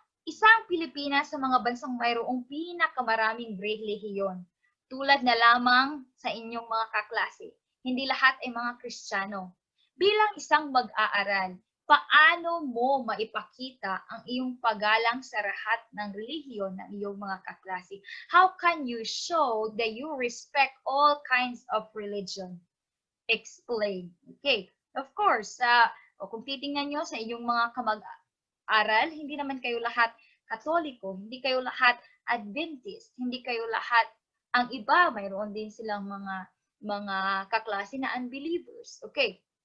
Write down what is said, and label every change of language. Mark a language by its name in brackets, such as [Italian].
[Filipino] Isang Pilipinas sa mga bansang mayroong pinakamaraming relihiyon. Tulad na lamang sa inyong mga kaklase. Hindi lahat ay mga Kristiyano. Bilang isang mag-aaral, paano mo maipakita ang iyong paggalang sa lahat ng relihiyon ng iyong mga kaklase? [English] How can you show that you respect all kinds of religion? Explain. Okay. [Filipino] Of course, kung titingnan nyo sa iyong mga kamag-aral, hindi naman kayo lahat Katoliko, hindi kayo lahat Adventist, hindi kayo lahat, ang iba, mayroon din silang mga kaklase na unbelievers. Okay.